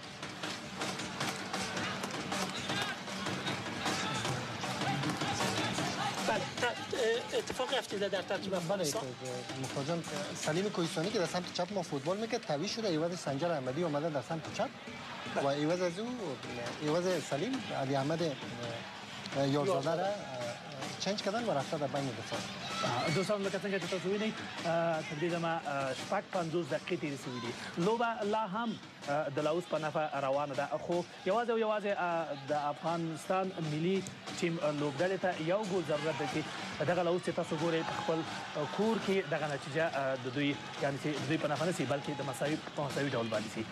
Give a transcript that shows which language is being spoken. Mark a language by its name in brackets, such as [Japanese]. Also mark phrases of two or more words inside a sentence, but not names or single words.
[Persian] اتفاقی افتاده در ترکیب افغانستان. مخاطب سلیم کوهستانی که در سمت چپ ما فوتبال میکرد تعویض شده، ایواز سنجر احمدی اومده در سمت چپ و ایواز از او ایواز سلیم علی احمد یارزاده را چنج کردن و رفته در بین دفاع. [Pashto] دوستان لکه څنګه چې تاسو وینئ تر دې دمه شپږ 50 دقیقې تېرې شوي دي. لوبه لا هم د لاوس په نفع روانه ده، خو یوازې د افغانستان ملي ټیم لوبډلې ته یو ګول ضرورت ده چې دغه لاوس چې تاسو ګورئ په خپل کور کې دغه نتیجه د دوی یعنې چې دوی په نفع نه سي بلکې د مساوي ډول باندې سي.